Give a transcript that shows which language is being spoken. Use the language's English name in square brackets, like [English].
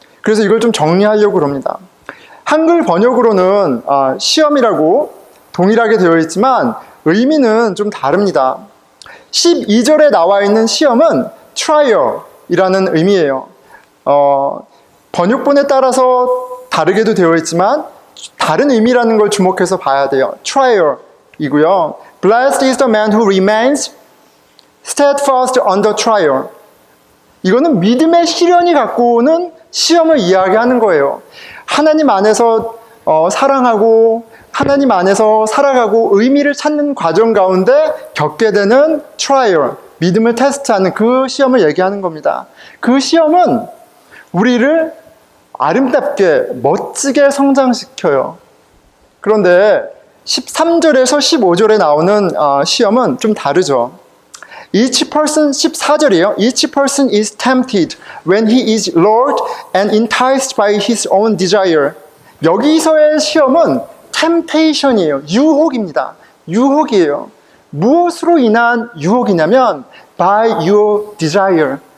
[Korean] 그래서 이걸 좀 정리하려고 합니다. 한글 번역으로는 시험이라고 동일하게 되어 있지만 의미는 좀 다릅니다. 12절에 나와 있는 시험은 trial이라는 의미예요. 번역본에 따라서 다르게도 되어 있지만 다른 의미라는 걸 주목해서 봐야 돼요. trial이고요. [English] Blessed is the man who remains steadfast under trial. [Korean] 이거는 믿음의 시련이 갖고 오는 시험을 이야기하는 거예요. 하나님 안에서 사랑하고 하나님 안에서 살아가고 의미를 찾는 과정 가운데 겪게 되는 trial, 믿음을 테스트하는 그 시험을 얘기하는 겁니다. 그 시험은 우리를 아름답게 멋지게 성장시켜요. 그런데 13절에서 15절에 나오는 시험은 좀 다르죠. [English] Each person, 14절이에요. Each person is tempted when he is lured and enticed by his own desire. [Korean] 여기서의 시험은 temptation이에요. 유혹입니다. 유혹이에요. 무엇으로 인한 유혹이냐면 [English] by your desire.